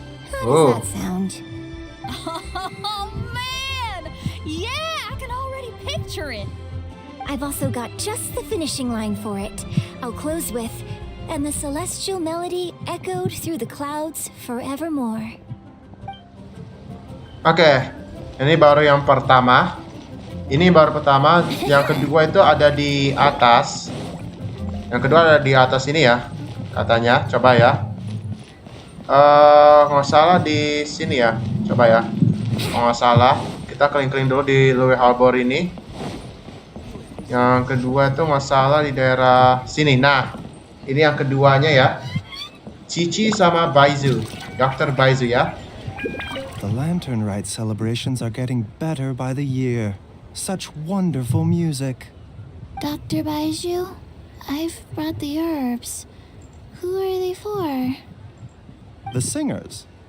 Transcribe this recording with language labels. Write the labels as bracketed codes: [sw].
[en] How does that sound? Oh, man! Yeah, I can already picture it. I've also got just the finishing line for it. I'll close with, and the celestial melody echoed through the clouds forevermore. [id] Oke, ini baru yang pertama. Yang kedua itu ada di atas. Yang kedua ada di atas ini ya, katanya. Coba ya. Nggak salah di sini ya. Coba ya. Nggak salah. Kita keliling-keliling dulu di Liyue Harbor ini. Yang kedua itu nggak salah di daerah sini. Nah, ini yang keduanya ya. Cici sama Baizu. Dr. Baizu ya. [en] The Lantern Rite celebrations are getting better by the year. Such wonderful music. Dr. Baiju, I've brought the herbs. Who are they for? The singers.